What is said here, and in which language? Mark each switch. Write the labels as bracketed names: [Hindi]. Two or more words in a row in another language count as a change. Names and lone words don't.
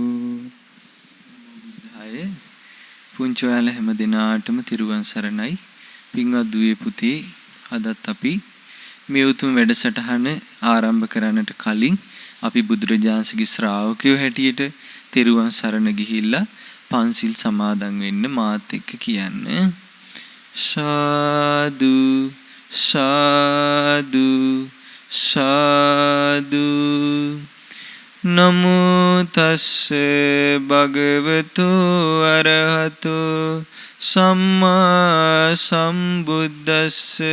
[Sinhala] හය පුංචි ඔයාලා හැම දිනාටම තිරුවන් සරණයි. පින්වත් දුවේ පුතේ අදත් අපි මේ උතුම් වැඩසටහන ආරම්භ කරන්නට කලින් අපි බුදුරජාණන්සේගේ ශ්‍රාවකයෝ හැටියට තෙරුවන් සරණ ගිහිල්ලා පන්සිල් සමාදන් වෙන්න මාත් එක්ක කියන්න. සාදු සාදු සාදු. [Pali] නමෝ තස්ස භගවතු අරහතු සම්මා සම්බුද්දස්ස.